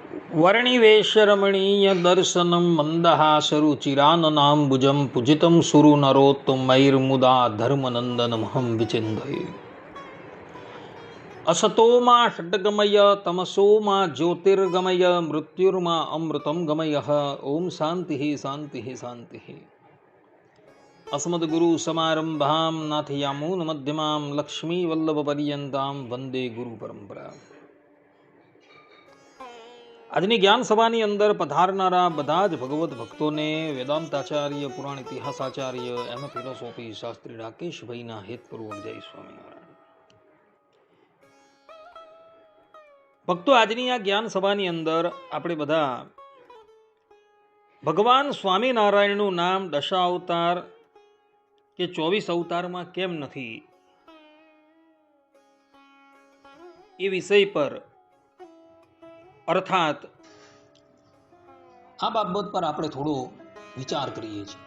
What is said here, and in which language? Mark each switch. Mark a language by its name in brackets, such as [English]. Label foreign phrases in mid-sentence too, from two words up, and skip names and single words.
[Sanskrit] વર્ણિવેશરમણીય દર્શનમ મંદહાસરુચિરાનનાંબુજં પૂજિतं સુરનરોત્તમૈર્મુદા ધર્મનંદનમહં વિચિંતયે. असतो मा षड्गमय तमसो मा ज्योतिर्गमय मृत्युर्मा अमृतं गमय. ओम शांति शांति शांति. अस्मद्गुरु समारंभां नाथयामून मध्यमां लक्ष्मी वल्लभ पर्यंतां वंदे गुरु परंपरा. [Gujarati] આજની જ્ઞાન સભાની અંદર પધારનારા બધા જ ભગવત ભક્તોને વેદાંતાચાર્ય પુરાણ ઇતિહાસાચાર્ય એમ ફિલોસોફી શાસ્ત્રી રાકેશભાઈના હેતપૂર્વક જય સ્વામિનારાયણ. ભક્તો, આજની આ જ્ઞાન સભાની અંદર આપણે બધા ભગવાન સ્વામિનારાયણનું નામ દશાવતાર કે 24 અવતારમાં કેમ નથી એ વિષય પર અર્થાત આ બાબત પર આપણે થોડો વિચાર કરીએ છીએ.